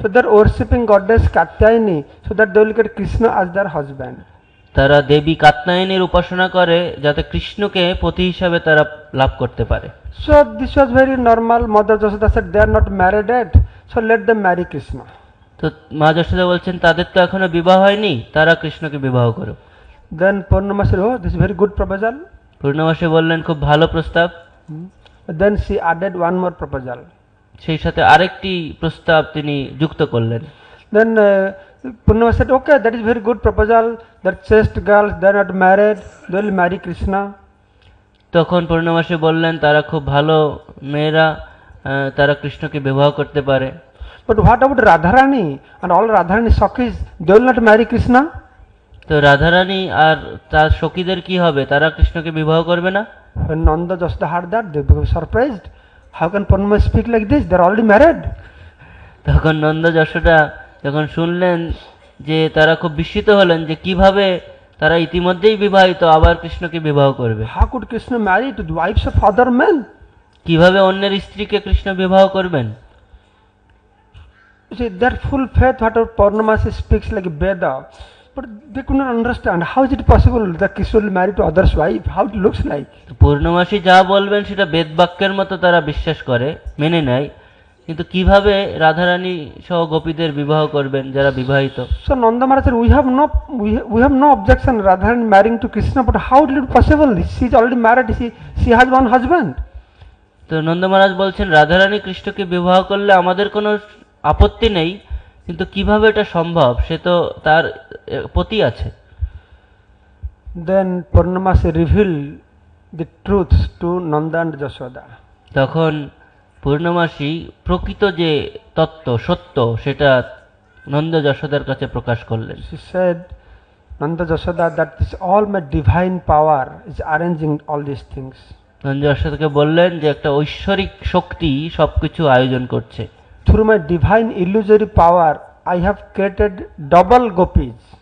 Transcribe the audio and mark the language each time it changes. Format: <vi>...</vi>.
<en>So they're worshipping goddess Katyayani so that they will get Krishna as their husband.</en> <bn>তারা দেবী কাত্যায়নীর উপাসনা করে যাতে কৃষ্ণকে পতি হিসাবে তারা লাভ করতে পারে।</bn> <en>So this was very normal. Mother Yashoda said they are not married yet, so let them marry Krishna.</en> <bn>তো মা যশোদা বলছেন তাদের তো এখনো বিবাহ হয়নি, তারা কৃষ্ণকে বিবাহ করো।</bn> <en>Then Purnama said, oh, this is very good proposal.</en> <bn>পূর্ণমাসী বললেন খুব ভালো প্রস্তাব।</bn> <en>Then she added one more proposal.</en> <bn>সেই সাথে আরেকটি প্রস্তাব তিনি যুক্ত করলেন।</bn> <en>Then Purnama said, okay, that is very good proposal. That chaste girls, they are not married, they will marry Krishna.</en> <bn>তখন পূর্ণমাসী বললেন তারা খুব ভালো মেয়েরা, তারা কৃষ্ণকে বিবাহ করতে পারে।</bn> <en>But what about Radharani and all Radharani Sakhis? They will not marry Krishna?</en> <bn>তো রাধারানী আর তার সখীদের কি হবে, তারা কৃষ্ণকে বিবাহ করবে না?</bn> <en>When Nanda Yashoda heard that, they became surprised. How can Purnama speak like this? They are already married.</en> <bn>তখন নন্দ যশোদা যখন শুনলেন যে তারা খুব বিস্মিত হলেন যে কিভাবে তারা ইতিমধ্যেই বিবাহিত আবার কৃষ্ণকে বিবাহ করবে।</bn> <en>How could Krishna marry to the wives of other men?</en> <bn>কিভাবে অন্যের স্ত্রীকে কৃষ্ণ বিবাহ করবেন?</bn> <en>You see, that full faith, whatever Purnamasi speaks like Veda, but they could not understand how is it possible that Krishna will marry to others' wife? How it looks like?</en> <bn>পূর্ণমাসী যা বলবেন সেটা বেদ বাক্যের মতো তারা বিশ্বাস করে, মেনে নেয়, কিন্তু কিভাবে রাধারানী সহ গোপীদের বিবাহ করবেন যারা বিবাহিত?</bn> <en>So Nanda Maharaj said, we have no objection Radharani marrying to Krishna, but how it is possible? She is already married. She has one husband.</en> <bn>তো নন্দ মহারাজ বলছেন রাধারানী কৃষ্ণকে বিবাহ করলে আমাদের কোনো আপত্তি নেই, কিন্তু কিভাবে এটা সম্ভব? সে তো তার পতি আছে।</bn> <en>Then Purnamasi revealed the truths to Nanda and Yashoda.</en> <bn>তখন পূর্ণমাসী প্রকৃত যে তত্ত্ব সত্য সেটা নন্দ যশোদার কাছে প্রকাশ করলেন।</bn> <en>She said, Nanda Yashoda, that this all my divine power is arranging all these things.</en> <bn>Nanda যশোদাকে বললেন যে একটা ঐশ্বরিক শক্তি সবকিছু আয়োজন করছে।</bn> <en>Through my divine illusory power, I have created double gopis.</en>